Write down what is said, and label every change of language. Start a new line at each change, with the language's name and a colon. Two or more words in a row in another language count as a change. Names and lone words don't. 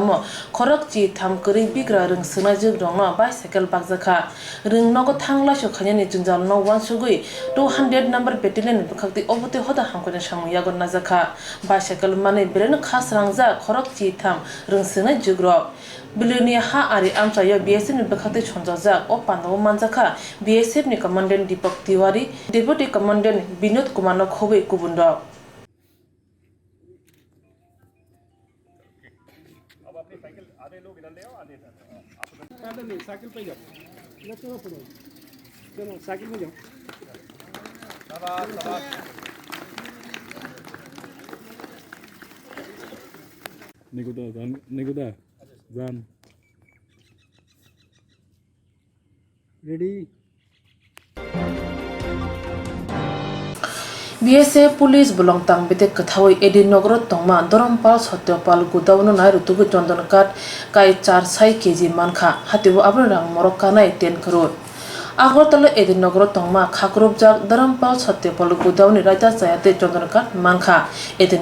Kok Borok: mo khorok chi tham garibi grarung sunajuk rongno bicycle bakjaka rungnogo thangla sokhani jungjal no wansugui 200 number battalion bukhakti obote hoda hamkone samuyagon najaka bicycle mane beren khas rangja khorok chi tham rung sunajuk rok Bilinia ha ari amchayo BSF ni bukhakti chonjajak o pano manjaka BSF ni commandant Deepak Tiwari deputy commandant Binod Kumar no khobe kubundo
Hindi: साइकिल पे जाओ चलो साइकिल में जाओ निकुदा जान रेडी
Kok Borok: BSF police belong tang bete kathawai edin nogro tongma Dorompal Satyapal Gudawno nai rutugu Jondan kat kai 4 kg mankha hatibo abro rang morokka nai 10 crore Agartala edin nogro tongma khakrobjak Dorompal Satyapal Gudawni raja sayate Jondan kat mankha edin